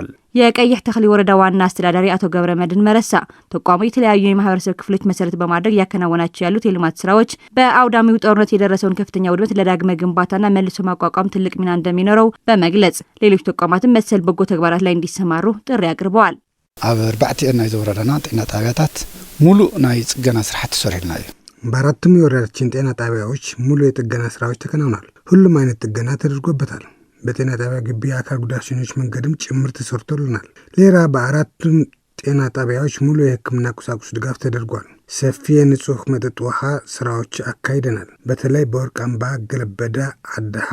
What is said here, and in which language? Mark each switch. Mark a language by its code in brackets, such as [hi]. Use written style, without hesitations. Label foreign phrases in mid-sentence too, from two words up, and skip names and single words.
[am] የቀይሕ ተክሊ ወረዳ ዋና አስተዳዳሪ አቶ ገብረ መድን መረሳ ተቋሙ የተለያዩ የማህበረሰብ ክፍሎች መሰረት በማድረግ ያከናወናቸው ያሉት የልማት ስራዎች በአውዳሚው ጦርነት የደረሰውን ከፍተኛ ውድመት ለዳግመ ግንባታና መልሶ ማቋቋም ትልቅ ሚና እንደሚኖረው በመግለጽ ሌሎች ተቋማትን መሰል በጎ ተግባራት ላይ እንዲሰማሩ ጥሪ አቅርበዋል። [ti] ኣብ 4 ናይ ዘወረዳና ጤና ጣቢያታት ሙሉ ናይ ጽገና ስራሕቲ ተሰሪሕና እዩ። [am] በአራቱም የወረዳችን ጤና ጣቢያዎች ሙሉ የጥገና ስራዎች ተከናውናል። ሁሉም አይነት ጥገና ተደርጎበታል። በጤና ጣቢያ ግቢ አካል ጉዳተኞች መንገድም ጭምር ተሰርቶልናል። ሌላ በአራቱም ጤና ጣቢያዎች ሙሉ የሕክምና ቁሳቁስ ድጋፍ ተደርጓል። ሰፊ የንጹህ መጠጥ ውሃ ስራዎች አካሂደናል። በተለይ በወርቅ አምባ፣ ገለበዳ፣ አዳሃ፣